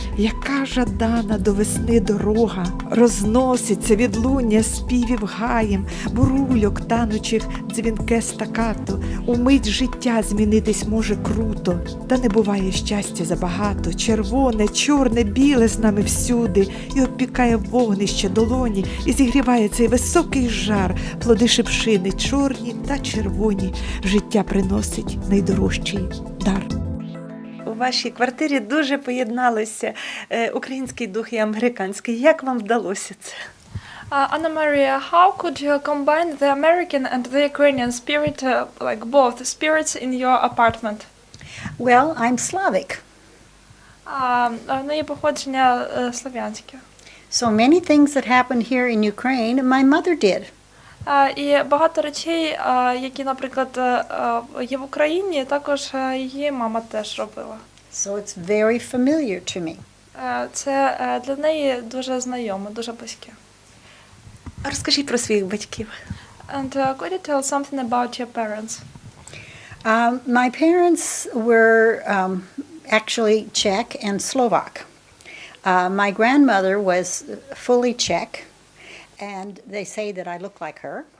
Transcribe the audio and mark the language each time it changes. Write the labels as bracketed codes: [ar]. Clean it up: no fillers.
[uk] яка жадана до весни дорога, розноситься відлуння співів гаєм, бурульок танучих дзвінке стакато, умить життя змінитись може круто, та не буває щастя забагато, червоне, чорне, біле з нами всюди, і обпікає вогнище долоні, і зігріває цей високий жар, плоди шипшини чорні та червоні, життя приносить найдорожчий дар. У вашій квартирі дуже поєдналися український дух і американський. Як вам вдалося це? [en] Anna Maria, how could you combine the American and the Ukrainian spirit, like both spirits in your apartment? Well, I'm Slavic. [uk] В неї походження слов'янське. [en] So many things that happened here in Ukraine, my mother did. [uk] І багато речей, які, наприклад, є в Україні, також її мама теж робила. [en] So it's very familiar to me. [uk] Це для неї дуже знайоме, дуже близьке. Розкажіть про своїх батьків. [en] And could you tell something about your parents? My parents were actually Czech and Slovak. My grandmother was fully Czech, and they say that I look like her.